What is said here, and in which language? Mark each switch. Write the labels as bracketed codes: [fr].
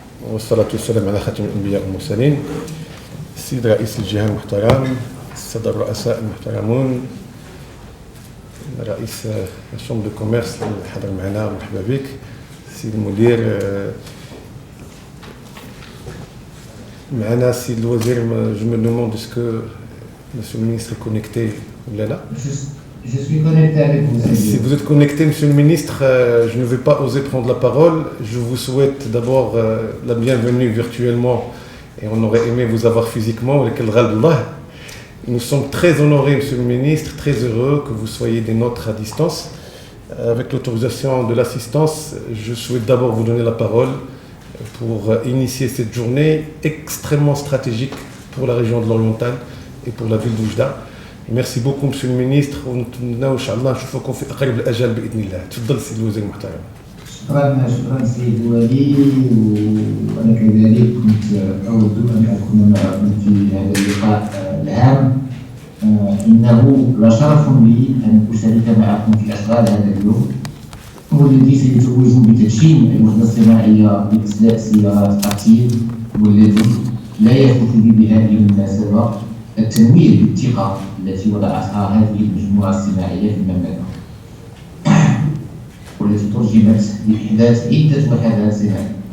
[ar] والصلاة والسلام على خاتم الأنبياء والمرسلين. السيد رئيس الجهة المحترم، السادة الرؤساء المحترمون، رئيس الشامبر دو كوميرس اللي حضر معنا مرحبا بك. السيد المدير معنا، السيد الوزير. [fr] Je me demande est-ce que monsieur le ministre est connecté ou là? Je suis connecté avec vous. Si vous êtes connecté, monsieur le ministre, je ne vais pas oser prendre la parole. Je vous souhaite d'abord la bienvenue virtuellement et on aurait aimé vous avoir physiquement. Nous sommes très honorés, monsieur le ministre, très heureux que vous soyez des nôtres à distance. Avec l'autorisation de l'assistance, je souhaite d'abord vous donner la parole pour initier cette journée extrêmement stratégique pour la région de l'Oriental et pour la ville d'Oujda. Merci beaucoup, monsieur le ministre. [ar] ونتمنى ان شاء الله نشوفكم في اقرب الاجال باذن الله. تفضل سيد الوزير المحترم. شكرا سيد الولي، وانا كذلك كنت اود ان اكون معكم في هذا اللقاء الهام. انه لشرف لي ان اشارك معكم في اشغال هذا اليوم، والذي سيتوج بتدشين الوحده الصناعيه لاصلاح سيارات قتيل، والذي لا يفوت لي بهذه المناسبه التنويه بالثقة التي وضعتها هذه المجموعة الصناعية في المملكة، والتي ترجمت بإحداث عدة وحدات صناعية.